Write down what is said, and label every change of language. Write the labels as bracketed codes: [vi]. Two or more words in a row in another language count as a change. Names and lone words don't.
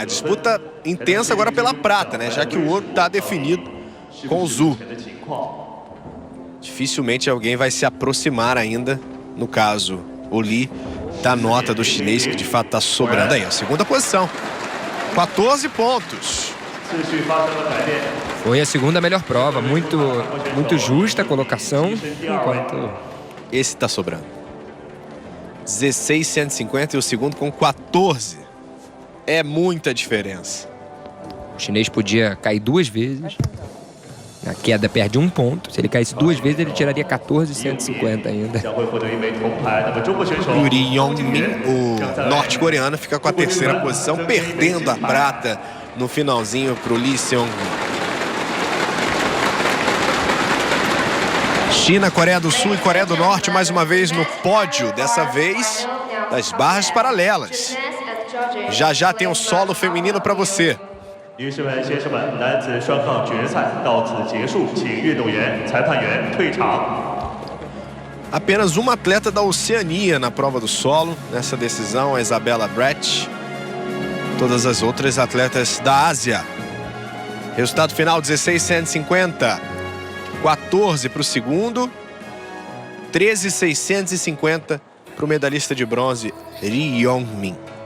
[pt] Disputa intensa agora pela prata, né? Já que o ouro está definido com o Zhu. Dificilmente alguém vai se aproximar ainda, no caso, o Lee, da nota do chinês, que de fato está sobrando aí. A segunda posição. 14 pontos. [zh] 秩序发生了改变。 [pt] Foi a segunda melhor prova, muito justa a colocação, enquanto Esse está sobrando. 16,150 e o segundo com 14. É muita diferença. o chinês podia cair 2 vezes. Na queda perde 1 ponto. Se ele caísse 2 vezes, ele tiraria 14,150 ainda. [zh] 将会获得一枚铜牌。那么中国选手 [pt] Yuri Yongmin, o norte-coreano, fica com a terceira posição, perdendo a prata no finalzinho para o Lee Seung-min. China, Coreia do Sul e Coreia do Norte mais uma vez no pódio, dessa vez das barras paralelas. Já já tem um solo feminino para você. [zh] 女士们、先生们，男子双杠决赛到此结束，请运动员、裁判员退场。 [pt] Apenas uma atleta da Oceania na prova do solo, nessa decisão, a Isabella Brett. Todas as outras atletas da Ásia. Resultado final, 16,150. 14 para o segundo. 13,650 para o medalhista de bronze, Lee Yong-min.